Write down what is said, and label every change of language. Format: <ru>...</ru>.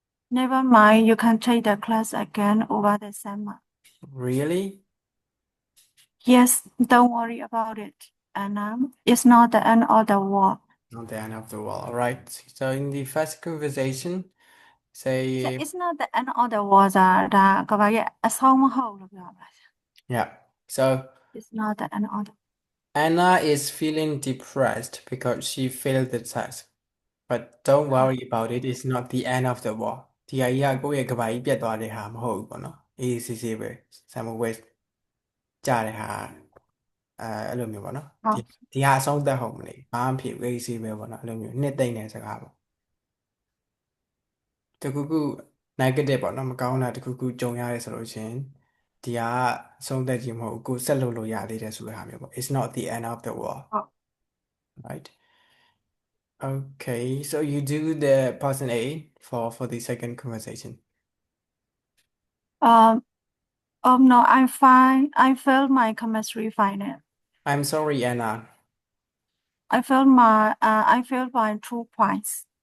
<en>Never mind, you can take the class again over the summer. Really? Yes, don't worry about it, Anna. It's not the end of the world. Not the end of the world. All right. So in the first conversation, say, It's not the end of the world</en> <my>ဆိုတာဒါကဘာရဲ့အဆုံးမဟုတ်လို့ပြောပါ</my> <en>yeah. So It's not the end of the Anna is feeling depressed because she failed the test. But don't worry about it. It's not the end of the world.</en> <my>ဒီအရာကြီးကကိုယ့်ရဲ့ကဘာကြီးပြတ်သွားတဲ့ဟာမဟုတ်ဘူးပေါ့နော်။အေးစစ်စစ်ပဲ။ Samuel West ကြားတဲ့ဟာအဲ့လိုမျိုးပေါ့နော်။ဒီဟာအဆုံးသတ်ဟုတ်မလဲ။ဘာမှဖြစ်ဘူးအေးစစ်ပဲပေါ့နော်။အဲ့လိုမျိုးနှစ်သိမ့်တဲ့စကားပေါ့။တခုခု negative ပေါ့နော်မကောင်းတာတခုခုကြုံရတယ်ဆိုလို့ရှင်ဒီဟာအဆုံးသတ်ခြင်းမဟုတ်ဘူးကိုယ်ဆက်လုပ်လို့ရသေးတယ်ဆိုတဲ့ဟာမျိုးပေါ့</my> <en>It's not the end of the world. Right? Okay, so you do the person A for the second conversation. Oh no, I'm fine. I failed my chemistry final. I'm sorry, Anna. I failed by 2 points.</en>